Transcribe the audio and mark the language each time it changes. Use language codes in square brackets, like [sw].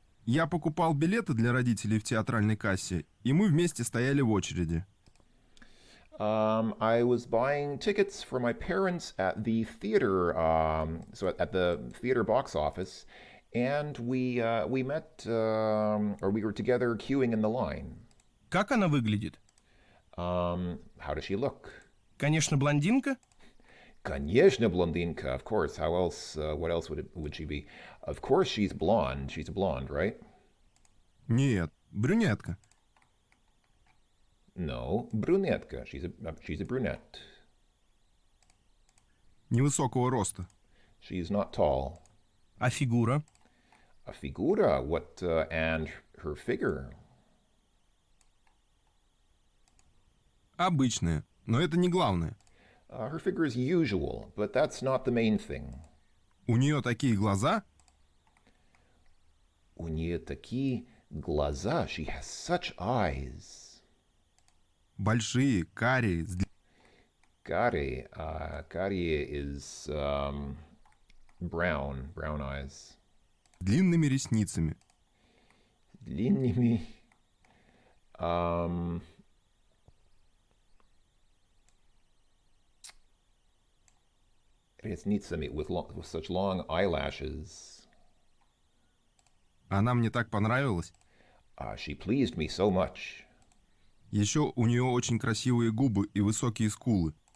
[ru] Я покупал билеты для родителей в театральной кассе, и мы вместе стояли в очереди. [en] I was buying tickets for my parents at the theater, so at the theater box office, and we met, or we were together queuing in the line. [ru] Как она выглядит? [en] How does she look? [ru] Конечно, блондинка? Конечно, blondinka, [en] of course. How else? What else would she be? Of course, she's blonde. She's a blonde, right? [ru] Нет, брюнетка. [en] No, brunetka. She's a brunette. [ru] Невысокого роста. [en] She's not tall. [ru] А фигура? [en] A figura. What? And her figure. [ru] Обычная, но это не главное. [en] Her figure is usual, but that's not the main thing. [ru] У нее такие глаза. У нее такие глаза. [en] She has such eyes. [ru] Большие, карие, Карие. [en] Карие is brown eyes. [ru] длинными ресницами. Длинными. [en] Ресницами with such long eyelashes. [ru] Она мне так понравилась. [en] She pleased me so much. [ru] Еще у нее очень красивые губы и высокие скулы.